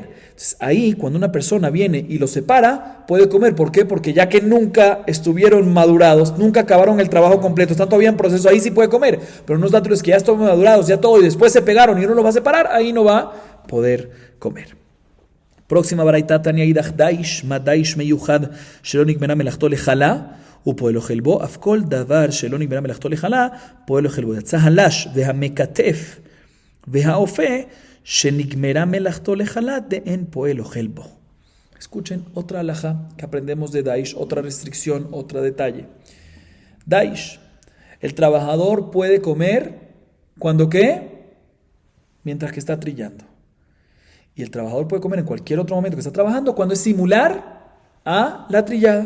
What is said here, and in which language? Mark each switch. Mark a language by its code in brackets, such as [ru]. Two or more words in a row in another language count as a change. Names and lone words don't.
[es] Entonces ahí cuando una persona viene y los separa, puede comer. ¿Por qué? Porque ya que nunca estuvieron madurados, nunca acabaron el trabajo completo, están todavía en proceso, ahí sí puede comer. Pero unos dátiles que ya están madurados, ya todo, y después se pegaron y uno los va a separar, ahí no va a poder comer. Próxima baraita [arc] תניא אידך [he] דש מה דש מיוחד שלא נגמרה מלאכתו לחלה ופועל אוכל בו, אף כל דבר שלא נגמרה מלאכתו לחלה, פועל אוכל בו. יצא הלש והמקטף והאופה, שנגמרה מלאכתו לחלה, דאין פועל אוכל בו. [es] Escuchen otra alhaja que aprendemos de Daish, otra restricción, otro detalle. Daish, el trabajador puede comer, ¿cuándo qué? Mientras que está trillando. Y el trabajador puede comer en cualquier otro momento que está trabajando, cuando es similar a la trillada.